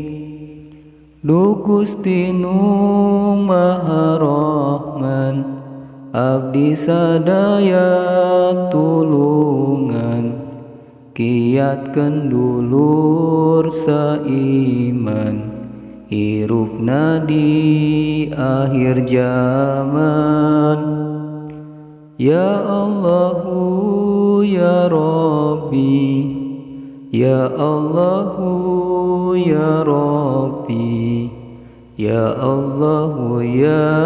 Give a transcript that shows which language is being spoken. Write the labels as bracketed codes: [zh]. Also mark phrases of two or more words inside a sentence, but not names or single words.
[su] Du Gusti Nu Maha Rahman, abdi sadaya tulungan, kiatkeun dulur saiman hirupna di akhir zaman. [ar] يا الله يا ربي يا الله يا ربي يا الله يا Rabbi, ya Allahu ya